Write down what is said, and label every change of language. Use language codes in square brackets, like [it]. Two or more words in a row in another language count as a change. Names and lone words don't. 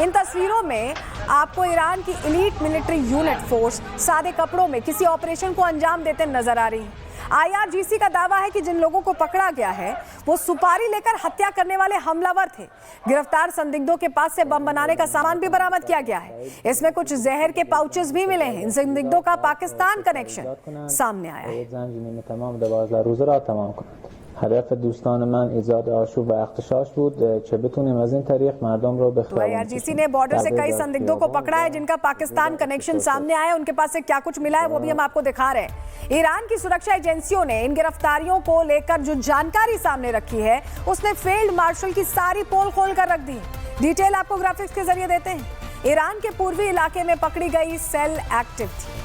[hi] इन तस्वीरों में आपको ईरान की [en] elite military unit force [hi] सादे कपड़ों में किसी ऑपरेशन को अंजाम देते नजर आ रही है। IRGC का दावा है कि जिन लोगों को पकड़ा गया है वो सुपारी लेकर हत्या करने वाले हमलावर थे। गिरफ्तार संदिग्धों के पास से बम बनाने का सामान भी बरामद किया गया है। इसमें कुछ जहर के पाउचेस भी मिले हैं। इन संदिग्धों का पाकिस्तान कनेक्शन सामने आया है। [fa] هدف دوستان من ایجاد آشوب و اغتشاش بود چه بتونیم از این طریق مردم رو [hi] तो IRGC ने बॉर्डर से कई संदिग्धों को पकड़ा है जिनका पाकिस्तान कनेक्शन सामने आया है। उनके पास से क्या कुछ मिला है वो भी हम आपको दिखा रहे हैं। ईरान की सुरक्षा एजेंसियों ने इन गिरफ्तारियों को लेकर जो जानकारी सामने रखी है उसने [en] field marshal [hi] की सारी पोल खोल कर रख दी। डिटेल आपको ग्राफिक्स के जरिए देते हैं। ईरान के पूर्वी इलाके में पकड़ी गई सेल एक्टिव थी।